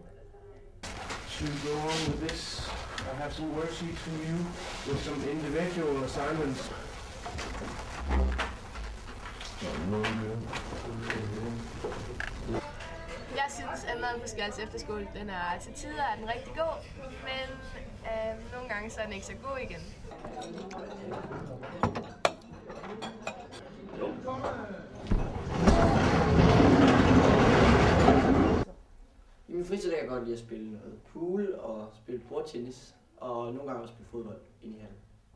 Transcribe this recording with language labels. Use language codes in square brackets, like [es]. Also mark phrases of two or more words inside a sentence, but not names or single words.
[en] To go on with this, I have some worksheets for you with some individual assignments. [da] Jeg synes, at maden på Skals Efterskole, den er til tider er den rigtig god, men nogle gange så er den ikke så god igen. I min fritid kan jeg godt lide at spille noget pool og spille bordtennis, og nogle gange også spille fodbold inde i hallen.